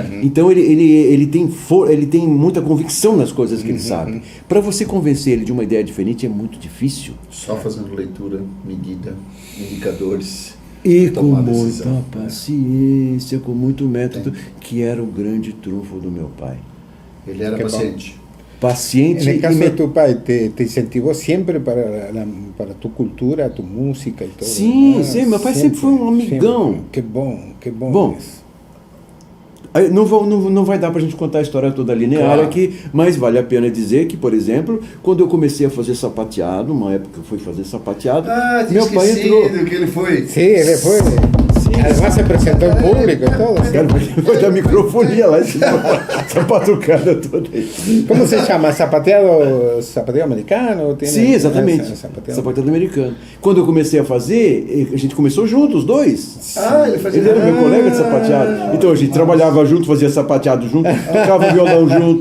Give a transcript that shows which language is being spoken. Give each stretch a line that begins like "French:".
Portuguese: Então ele tem muita convicção nas coisas que ele sabe. Para você convencer ele de uma ideia diferente é muito difícil. Só fazendo leitura, medida, indicadores. E com muita paciência, com muito método, que era o grande trunfo do meu pai. Ele era paciente. Paciente.
Spanish: En el caso de tu pai, te incentivó siempre para tu cultura, tu música y todo.
Portuguese: Sim, sim, meu pai sempre foi um amigão. Que bom, que bom. Bom, não vai dar para a gente contar a história toda linear aqui, mas vale a pena dizer que, por exemplo, quando eu comecei a fazer sapateado, uma época que eu fui fazer sapateado, meu pai entrou. Que ele foi. Sim, ele foi.
Spanish: Además se presentó en público y todo. ¿Sí?
Portuguese: Cara, foi da microfonia lá, essa patucada toda aí.
Spanish: ¿Cómo se llama? ¿Zapateado americano? ¿Tiene
Portuguese: Sim, exatamente.
Spanish: zapateado?
Portuguese: Sapateado americano. Quando eu comecei a fazer, a gente começou junto, os dois. Ele fazia. Ele era meu colega de sapateado. Então a gente trabalhava junto, fazia sapateado junto, tocava violão junto.